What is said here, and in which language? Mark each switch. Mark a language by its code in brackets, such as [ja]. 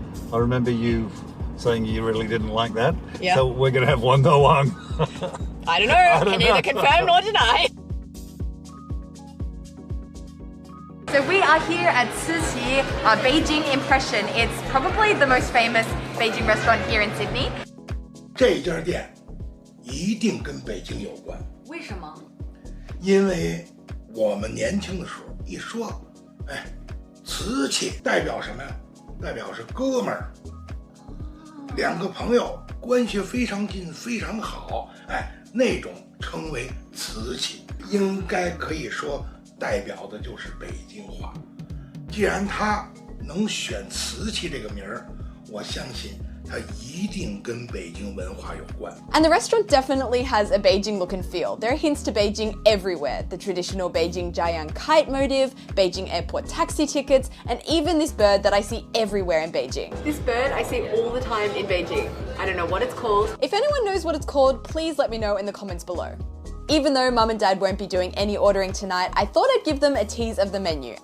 [en] I remember you saying you really didn't like that. Yeah. So we're gonna have Wendou. I don't know. Can neither confirm nor deny. So we are here at Ciqi, Beijing Impression. It's probably the most famous Beijing restaurant here in Sydney. [zh] 这家店一定跟北京有关，为什么？因为我们年轻的时候一说，哎，瓷器代表什么呀？代表是哥们儿，两个朋友关系非常近，非常好，哎，那种称为瓷器，应该可以说代表的就是北京话。既然他能选瓷器这个名儿，我相信它一定跟北京文化有关。 [en] And the restaurant definitely has a Beijing look and feel. There are hints to Beijing everywhere. The traditional Beijing Jiayang kite motive, Beijing airport taxi tickets, and even this bird that I see everywhere in Beijing. This bird I see all the time in Beijing. I don't know what it's called. If anyone knows what it's called, please let me know in the comments below. Even though Mum and Dad won't be doing any ordering tonight, I thought I'd give them a tease of the menu.